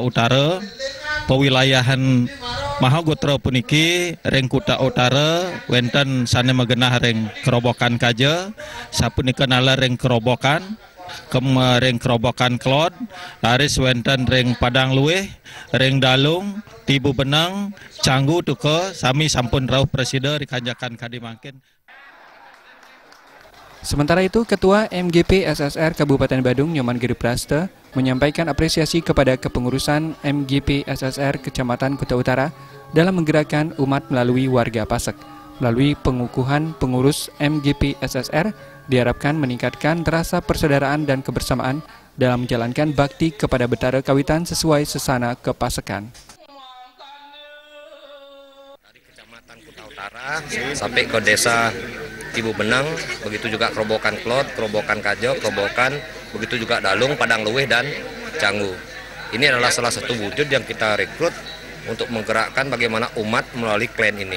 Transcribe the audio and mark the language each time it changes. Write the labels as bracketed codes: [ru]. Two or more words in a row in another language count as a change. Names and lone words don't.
[ban] Utara pewilayahan Mahagotra puniki ring Kuta Utara wenten sane magenah ring kerobokan kaja sapunika nala ring kerobokan ring kerobokan Klod, laris wenten ring Padang Luweh, ring Dalung, Tibu Benang, Canggu tuke, sami sampun rauh presiden dikanjakan kadimangkin. [id] Sementara itu, Ketua MGP ASSR Kabupaten Badung Nyoman Giri Praste menyampaikan apresiasi kepada kepengurusan MGP ASSR Kecamatan Kuta Utara dalam menggerakkan umat melalui warga Pasek. Melalui pengukuhan pengurus MGP ASSR diharapkan meningkatkan rasa persaudaraan dan kebersamaan dalam menjalankan bakti kepada Betara Kawitan sesuai sesana kepasekan. Dari Kecamatan Kuta Utara sampai ke Desa Tibu Benang, begitu juga Kerobokan Klod, Kerobokan Kajo, Kerobokan, begitu juga Dalung, Padang Luweh, dan Canggu. Ini adalah salah satu wujud yang kita rekrut untuk menggerakkan bagaimana umat melalui klan ini.